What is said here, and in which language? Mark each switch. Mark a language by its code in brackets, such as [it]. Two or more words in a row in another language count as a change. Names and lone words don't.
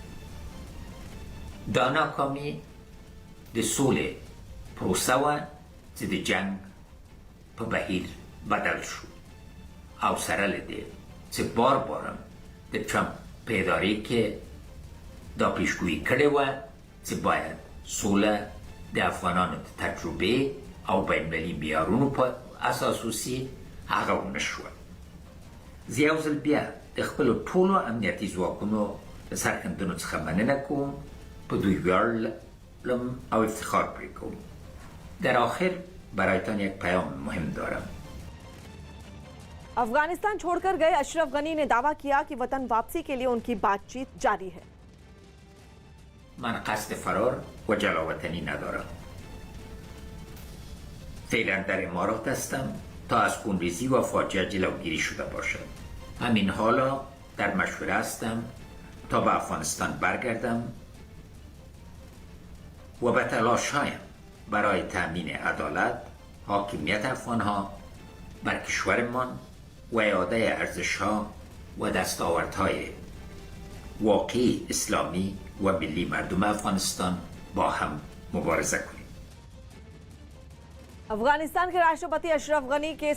[ps] دا ناکامي د سولې پروسه وه چې د جنگ په بهیر بدل شو او سره له دې چې بار بارم د ټرمپ په ادارې کې دا پیشګویي کړې وه چې باید سوله د افغانانو د تجربې او بین‌المللي معیارونو په اساس وسي. هغه ونه شوه. زه یو ځل بیا د خپلو ټولو امنیتي ځواکونو د سرښندنو څخه مننه کوم. په دوی ویاړم او افتخار پرې کوم. [fa] در آخر برایتان یک پیام مهم دارم. [hi] अफगानिस्तान छोड़कर गए अशरफ गनी ने दावा किया कि वतन वापसी के लिए उनकी बातचीत जारी है। [fa] من قصد فرار و جلاوطنی ندارم. فعلا در امارات هستم تا از خونریزی و فاجعه جلوگیری شده باشد. همین حالا در مشوره هستم تا به افغانستان برگردم و به تلاش‌هایم برای تأمین عدالت، حاکمیت افغان‌ها بر کشورمان و اعاده ارزش‌ها و دستاوردهای واقعی اسلامی و ملی مردم افغانستان با هم مبارزه کنیم. [hi] अफगानिस्तान के राष्ट्रपति अशरफ गनी के